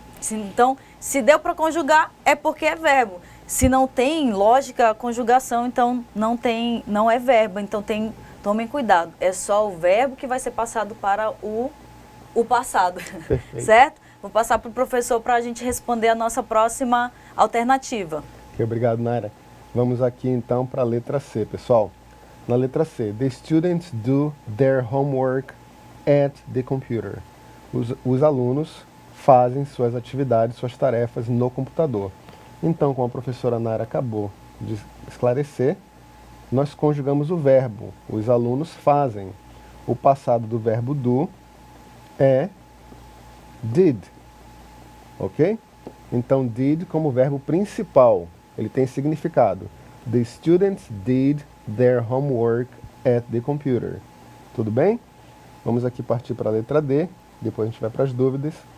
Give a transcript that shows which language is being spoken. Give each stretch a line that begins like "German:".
Portuguese: Então, se deu para conjugar, é porque é verbo. Se não tem lógica a conjugação, então não é verbo. Então tomem cuidado. É só o verbo que vai ser passado para o passado. Certo? Vou passar para o professor para a gente responder a nossa próxima alternativa. Ok, obrigado, Naira. Vamos aqui então para a letra C, pessoal. Na letra C,
English: the students do their homework at the computer.
Portuguese: Os alunos fazem suas atividades, suas tarefas no computador. Então, como a professora Naira acabou de esclarecer, nós conjugamos o verbo. Os alunos fazem. O passado do verbo do é did. Ok? Então, did como verbo principal. Ele tem significado.
English: The students did their homework at the computer.
Portuguese: Tudo bem? Vamos aqui partir para a letra D. Depois a gente vai para as dúvidas.